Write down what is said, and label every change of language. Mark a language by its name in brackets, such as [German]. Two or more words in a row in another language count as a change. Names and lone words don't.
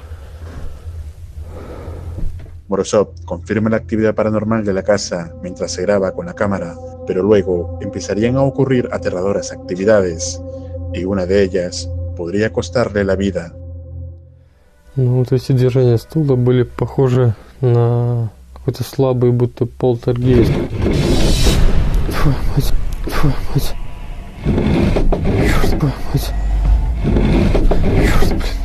[Spanish] Morozov confirma la actividad paranormal de la casa mientras se graba con la cámara, pero luego empezarían a ocurrir aterradoras actividades, y una de ellas podría costarle la vida. [Russian] Ну вот эти движения стула были похожи на какой-то слабый, будто полтергейст. Фу, мать, фу, мать. Чёрт, мать. Чёрт, блин.